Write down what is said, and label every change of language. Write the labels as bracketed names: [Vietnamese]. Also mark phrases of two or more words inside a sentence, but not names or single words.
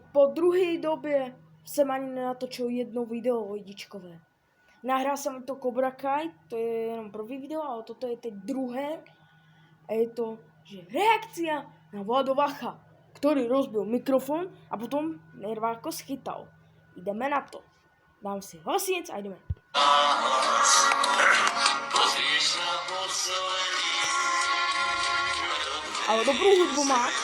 [Czech] po druhé době jsem ani nenatočil jedno video lidičkové. Nahrál jsem to Cobra Kai, to je jenom první video, ale toto je teď druhé. A je to, [Slovak] že reakcia na Vlado Vacha, ktorý rozbil mikrofon a potom nerváko schytal. Ideme na to. Dám si hlasniec a ideme. Ale dobrú hudbu má.